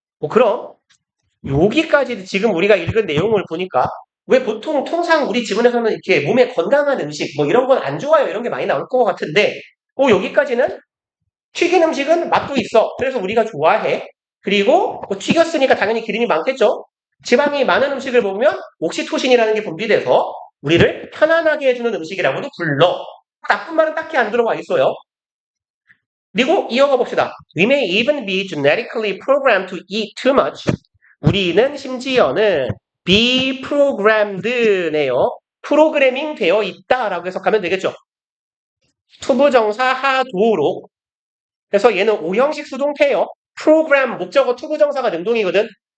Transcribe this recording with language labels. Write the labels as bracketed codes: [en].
[ko] 그럼 여기까지 지금 우리가 읽은 내용을 보니까 왜 보통 통상 우리 지문에서는 이렇게 몸에 건강한 음식 뭐 이런 건 안 좋아요 이런 게 많이 나올 것 같은데 여기까지는 튀긴 음식은 맛도 있어. 그래서 우리가 좋아해. 그리고 튀겼으니까 당연히 기름이 많겠죠. 지방이 많은 음식을 먹으면 옥시토신이라는 게 분비돼서 우리를 편안하게 해주는 음식이라고도 불러. 나쁜 말은 딱히 안 들어와 있어요. 그리고 이어가 봅시다. [en] We may even be genetically programmed to eat too much. [ko] 우리는 심지어는 be programmed네요. 프로그래밍 되어 있다라고 해석하면 되겠죠. 투부정사 하도록. 그래서 얘는 오형식 수동태예요. 프로그램 목적어 투부정사가 능동이거든.